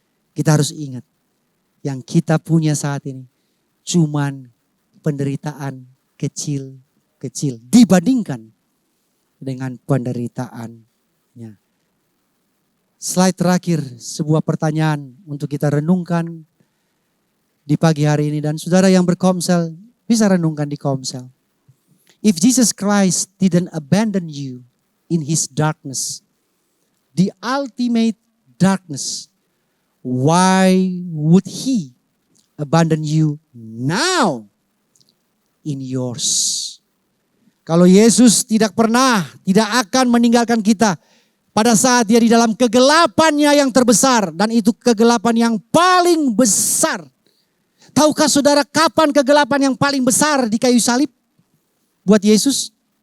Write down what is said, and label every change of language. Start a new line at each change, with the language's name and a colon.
Indonesian: Kita harus ingat yang kita punya saat ini cuman penderitaan kecil-kecil dibandingkan dengan penderitaannya. Slide terakhir, sebuah pertanyaan untuk kita renungkan di pagi hari ini. Dan saudara yang berkomsel bisa renungkan di komsel.
English: If Jesus Christ didn't abandon you in his darkness, the ultimate darkness, why would he abandon you now in yours?
Indonesian: Kalau Yesus tidak akan meninggalkan kita pada saat dia di dalam kegelapannya yang terbesar. Dan itu kegelapan yang paling besar. Tahukah saudara kapan kegelapan yang paling besar di kayu salib? Buat Yesus.